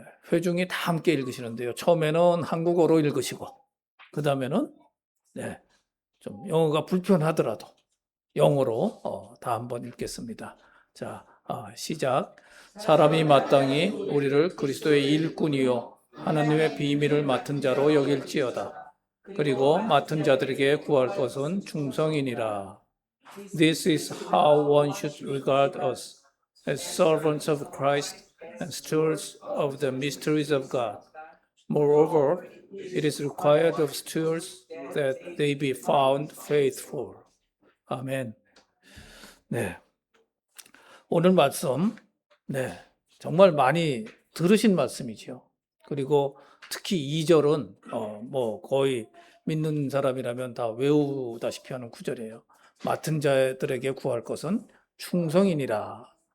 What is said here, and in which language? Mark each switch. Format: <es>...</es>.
<ko>회중이 다 함께 읽으시는데요. 처음에는 한국어로 읽으시고, 그 다음에는 좀 영어가 불편하더라도 영어로 다 한번 읽겠습니다. 자, 시작. 사람이 마땅히 우리를 그리스도의 일꾼이요 하나님의 비밀을 맡은 자로 여길지어다. 그리고 맡은 자들에게 구할 것은 충성이니라.</ko> <en>This is how one should regard us, as servants of Christ and stewards of the mysteries of God. Moreover, it is required of stewards that they be found faithful.</en> <ko>아멘. 네. 오늘 말씀, 정말 많이 들으신 말씀이지요. 그리고 특히 2절은 거의 믿는 사람이라면 다 외우다시피 하는 구절이에요. 맡은 자들에게 구할 것은 충성이니라.</ko>